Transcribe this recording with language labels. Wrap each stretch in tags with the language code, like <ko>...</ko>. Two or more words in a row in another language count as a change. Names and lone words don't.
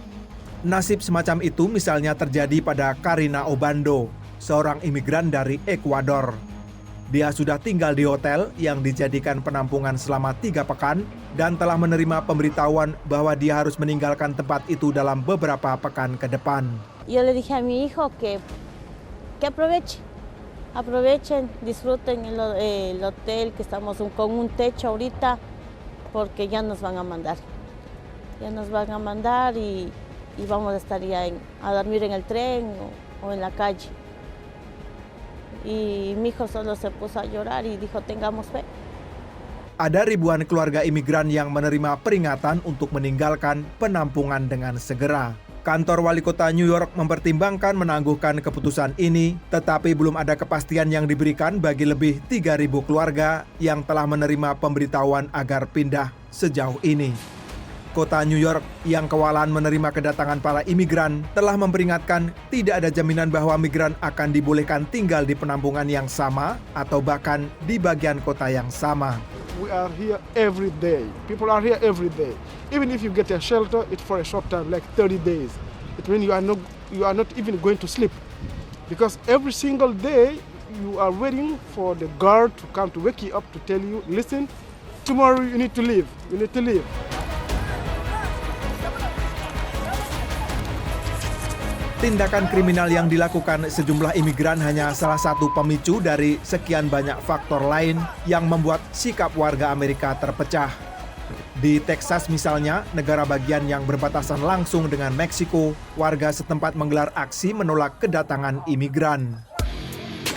<id>Nasib semacam itu misalnya terjadi pada Karina Obando, seorang imigran dari Ekuador. Dia sudah tinggal di hotel yang dijadikan penampungan selama 3 pekan dan telah menerima pemberitahuan bahwa dia harus meninggalkan tempat itu dalam beberapa pekan ke depan.</id> <es>Yo le dije a mi hijo que aprovechen, disfruten el hotel, que estamos con un techo ahorita, porque ya nos van a mandar. Ya nos van a mandar y vamos a estar ya a dormir en el tren o en la calle. Y mi hijo solo se puso a llorar y dijo, tengamos fe.</es> <id>Ada ribuan keluarga imigran yang menerima peringatan untuk meninggalkan penampungan dengan segera. Kantor Wali Kota New York mempertimbangkan menangguhkan keputusan ini, tetapi belum ada kepastian yang diberikan bagi lebih 3.000 keluarga yang telah menerima pemberitahuan agar pindah sejauh ini. Kota New York yang kewalahan menerima kedatangan para imigran telah memperingatkan tidak ada jaminan bahwa migran akan dibolehkan tinggal di penampungan yang sama atau bahkan di bagian kota yang sama.</id> <en>We are here every day. People are here every day. Even if you get a shelter, it's for a short time, like 30 days. It means you are not even going to sleep. Because every single day you are waiting for the guard to come to wake you up to tell you, listen, tomorrow you need to leave. You need to leave.</en> <id>Tindakan kriminal yang dilakukan sejumlah imigran hanya salah satu pemicu dari sekian banyak faktor lain yang membuat sikap warga Amerika terpecah. Di Texas misalnya, negara bagian yang berbatasan langsung dengan Meksiko, warga setempat menggelar aksi menolak kedatangan imigran.</id>